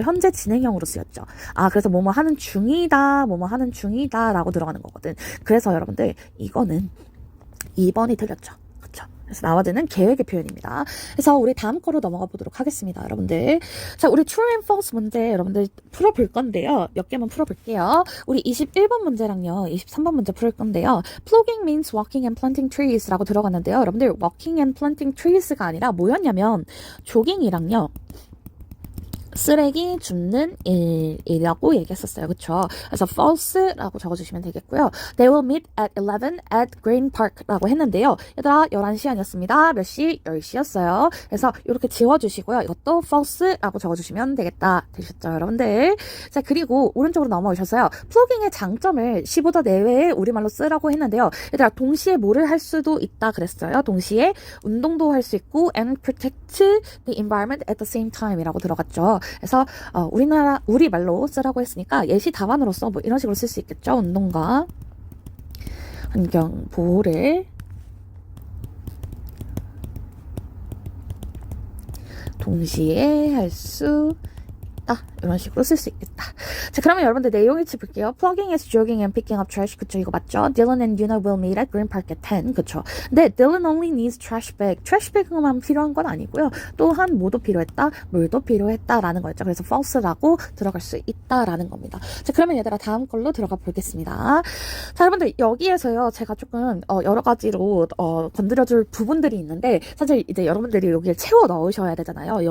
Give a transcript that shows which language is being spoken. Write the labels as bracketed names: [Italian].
[Korean] 현재 진행형으로 쓰였죠. 그래서 뭐뭐 하는 중이다 라고 들어가는 거거든. 그래서 여러분들 이거는 2번이 틀렸죠. 그쵸? 그래서 나와드는 계획의 표현입니다. 그래서 우리 다음 거로 넘어가 보도록 하겠습니다. 여러분들. 자, 우리 true and false 문제 여러분들 풀어볼 건데요. 몇 개만 풀어볼게요. 우리 21번 문제랑요. 23번 문제 풀 건데요. [English] Plugging means walking and planting trees [Korean] 라고 들어갔는데요. 여러분들 [English] walking and planting trees [Korean] 가 아니라 뭐였냐면 조깅이랑요. 쓰레기 줍는 일이라고 얘기했었어요. 그쵸? 그래서 false라고 적어주시면 되겠고요. [English] They will meet at 11 at Green Park [Korean] 라고 했는데요. 얘들아 11시 아니었습니다. 몇 시? 10시였어요. 그래서 이렇게 지워주시고요. 이것도 false라고 적어주시면 되겠다. 되셨죠? 여러분들? 자, 그리고 오른쪽으로 넘어오셔서요. 플러깅의 장점을 시보다 내외에 우리말로 쓰라고 했는데요. 얘들아 동시에 뭐를 할 수도 있다 그랬어요. 동시에 운동도 할 수 있고 [English] and protect the environment at the same time [Korean] 이라고 들어갔죠. 그래서 우리말로 쓰라고 했으니까 예시 답안으로서 뭐 이런 식으로 쓸 수 있겠죠. 운동과 환경 보호를 동시에 할 수 있다. 이런 식으로 쓸 수 있겠다. 자, 그러면 여러분들 내용일치 볼게요. [English] Plugging is jogging and picking up trash. [Korean] 그쵸? 이거 맞죠? [English] Dylan and Yuna will meet at Green Park at 10. [Korean] 그쵸? 근데 [English] Dylan only needs trash bag. [Korean] trash bag만 필요한 건 아니고요. 또한 뭐도 필요했다? 물도 필요했다라는 거였죠. 그래서 false라고 들어갈 수 있다라는 겁니다. 자, 그러면 얘들아 다음 걸로 들어가 보겠습니다. 자, 여러분들 여기에서요. 제가 조금 여러 가지로 건드려줄 부분들이 있는데 사실 이제 여러분들이 여기에 채워 넣으셔야 되잖아요.